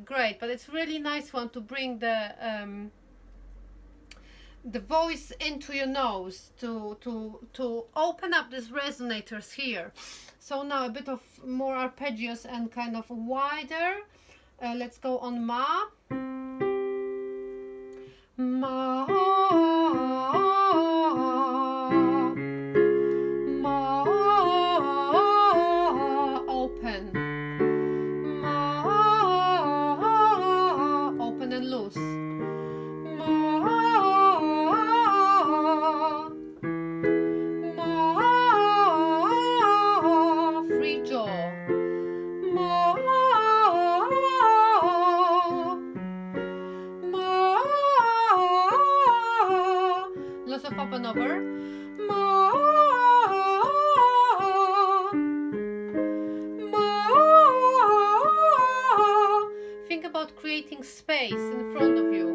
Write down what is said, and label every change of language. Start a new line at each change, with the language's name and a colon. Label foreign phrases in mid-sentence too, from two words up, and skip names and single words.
English: great, but it's really nice one to bring the voice into your nose to open up these resonators here. So now a bit of more arpeggios and kind of wider. Let's go on ma. Ma, ma, open. Ma, open and loose. Ma, ma, free jaw. Ma, lots of up and over. Ma, ma. Think about creating space in front of you.